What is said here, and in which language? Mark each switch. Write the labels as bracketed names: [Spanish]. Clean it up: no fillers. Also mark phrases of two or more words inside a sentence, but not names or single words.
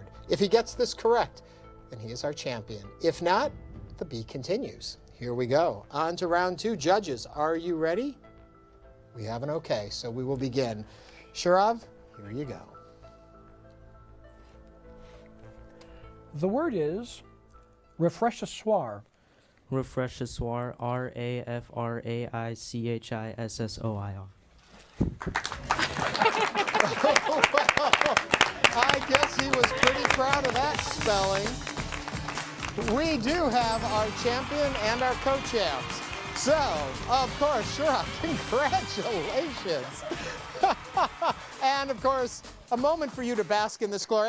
[English] If he gets this correct, then he is our champion. If not, the bee continues. Here we go. On to round 2. Judges, are you ready? We have an okay, so we will begin. Shurav, here you go. The word is rafraîchisseur. Rafraîchisseur, RAFRAICHISSOIR. I guess he was pretty proud of that spelling. We do have our champion and our co-champs. So, of course, Shurav, congratulations. And, of course, a moment for you to bask in this glory.